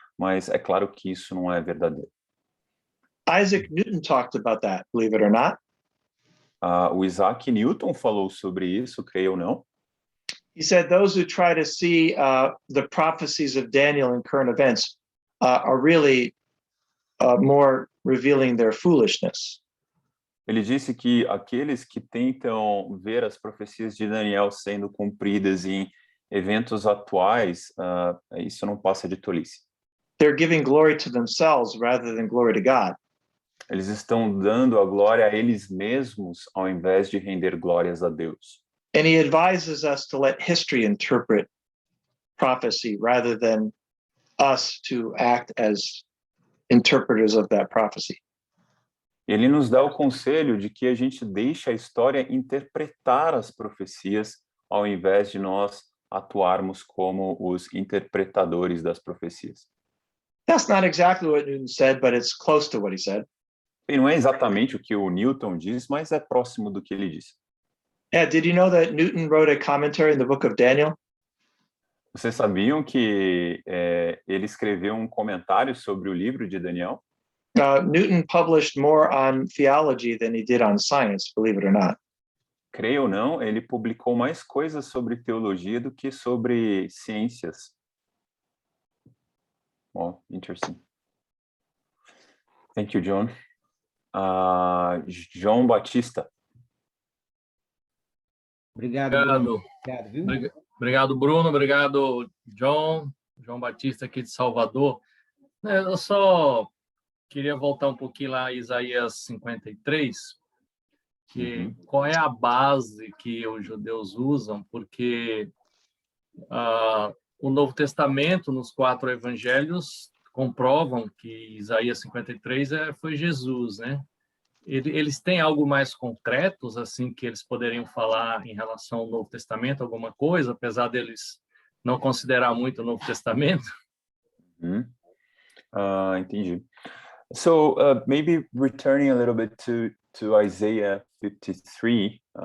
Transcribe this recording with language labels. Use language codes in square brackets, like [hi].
[pt] Mas é claro que isso não é verdadeiro. [en] Isaac Newton talked about that, believe it or not. [pt] O Isaac Newton falou sobre isso, creio ou não. [en] He said those who try to see the prophecies of Daniel in current events are really more revealing their foolishness. [pt] Ele disse que aqueles que tentam ver as profecias de Daniel sendo cumpridas em eventos atuais, isso não passa de tolice. [en] They're giving glory to themselves rather than glory to God. [pt] Eles estão dando a glória a eles mesmos ao invés de render glórias a Deus. [en] And he advises us to let history interpret prophecy rather than us to act as interpreters of that prophecy. [pt] Ele nos dá o conselho de que a gente deixe a história interpretar as profecias ao invés de nós atuarmos como os interpretadores das profecias. [en] That's not exactly what Newton said, but it's close to what he said. [pt] E não é exatamente o que o Newton diz, mas é próximo do que ele disse. [en] Yeah, did you know that Newton wrote a commentary in the book of Daniel? [pt] Vocês sabiam que ele escreveu um comentário sobre o livro de Daniel? [en] Newton published more on theology than he did on science, believe it or not. [pt] Creio ou não, ele publicou mais coisas sobre teologia do que sobre ciências. [en] Oh, interesting. Thank you, John. [pt] João Batista. Obrigado, Bruno. Obrigado, viu? Obrigado, Bruno. Obrigado, John. João Batista aqui de Salvador. Eu só queria voltar um pouquinho lá a Isaías 53, que qual é a base que os judeus usam, porque o Novo Testamento, nos 4 evangelhos, comprovam que Isaías 53 foi Jesus, né? Eles têm algo mais concretos, assim, que eles poderiam falar em relação ao Novo Testamento, alguma coisa, apesar deles não considerar muito o Novo Testamento? Entendi. [en] So maybe returning a little bit to Isaiah 53.